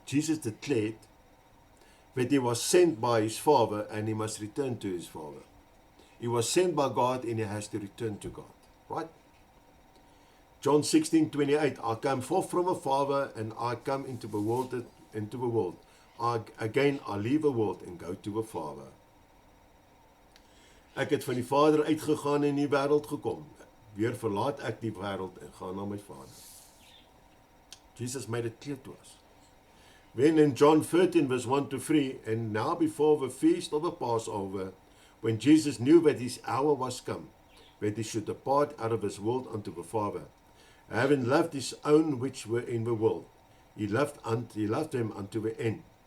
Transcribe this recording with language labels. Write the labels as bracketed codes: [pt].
[en] Jesus declared that he was sent by his Father and he must return to his Father. He was sent by God and he has to return to God, right? John 16:28, I came forth from the Father and I come into the world. I leave the world and go to the Father. [af] Ek het van die Vader uitgegaan en in die wêreld gekom. Weer verlaat ek die wêreld en gaan na my Vader. [en] Jesus made it clear to us. When in John 13 verse 1 to 3, and now before the feast of the Passover, when Jesus knew that his hour was come, that he should depart out of this world unto the Father, having loved his own which were in the world, he loved them unto the end.